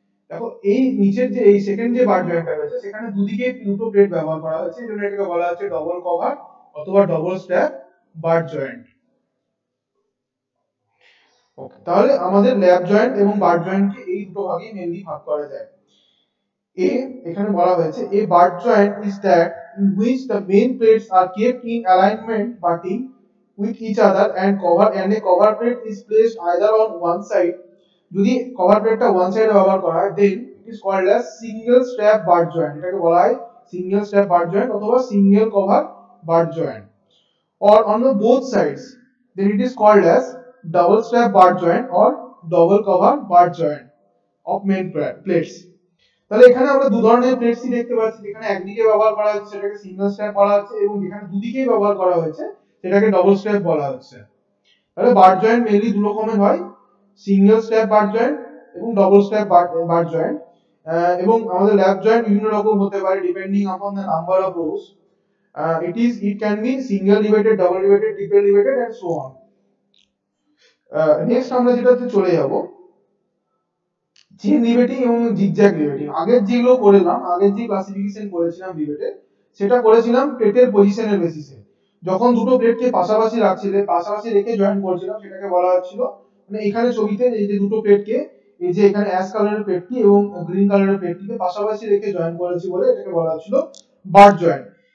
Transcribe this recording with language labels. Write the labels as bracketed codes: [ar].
[bn] দেখো এই নিচের যে এই সেকেন্ড যে বার জয়েন্টটা রয়েছে সেখানে দুদিকে দুটো প্লেট ব্যবহার করা হয়েছে, এই জন্য এটাকে বলা হচ্ছে ডবল কভার অথবা ডবল স্ট্র্যাপ বার জয়েন্ট। ওকে, তাহলে আমাদের ল্যাপ জয়েন্ট এবং বার জয়েন্টকে এই দুটো ভাগে মেইনলি ভাগ করা যায়। এখানে বলা হয়েছে [en] a bar joint is that in which the main plates are kept in alignment butting with each other and a cover plate is placed either on one side. [bn] যদি কভার প্লেটটা ওয়ান সাইডে ব্যবহার করা হয় [en] then it is called as single strap bar joint, [bn] এটাকে বলা হয় [en] single strap bar joint [bn] অথবা [en] single cover bar joint, or on the both sides then it is called as double strap bar joint or double cover bar joint of main plates. [bn] তাহলে এখানে আমরা দু ধরনের প্লেটসই দেখতে পাচ্ছি, যেখানে একদিকে ব্যবহার করা হচ্ছে সেটাকে সিঙ্গেল স্ট্র্যাপ বলা হচ্ছে এবং যেখানে দুদিকেই ব্যবহার করা হয়েছে সেটাকে ডবল স্ট্র্যাপ বলা হচ্ছে। তাহলে বার জয়েন্ট মেইনলি দু রকমের হয়, সিঙ্গেল স্ট্র্যাপ বার জয়েন্ট এবং ডবল স্ট্র্যাপ বার জয়েন্ট, এবং আমাদের ল্যাপ জয়েন্ট বিভিন্ন রকম হতে পারে [en] Depending upon the number of rows. it can be single riveted, double riveted, triple riveted and so on. [bn] Next আমরা যেটাতে চলে যাব চেন রিভেটিং এবং জিগজ্যাগ রিভেটিং। আগের যেগুলো করলাম, আগের যে ক্লাসিফিকেশন করেছিলাম রিভেটের, সেটা করেছিলাম প্লেটের পজিশনের বেসিসে। যখন দুটো প্লেটকে পাশাপাশি রাখছিলেন, পাশাপাশি রেখে জয়েন করেছিলাম সেটাকে বলা হচ্ছিল, মানে এখানে ছবিতে এই যে দুটো প্লেটকে, এই যে এখানে অ্যাশ কালারের প্লেটটি এবং গ্রিন কালারের প্লেটটিকে পাশাপাশি রেখে জয়েন করেছি বলে এটাকে বলা হচ্ছিল বার জয়েন্ট।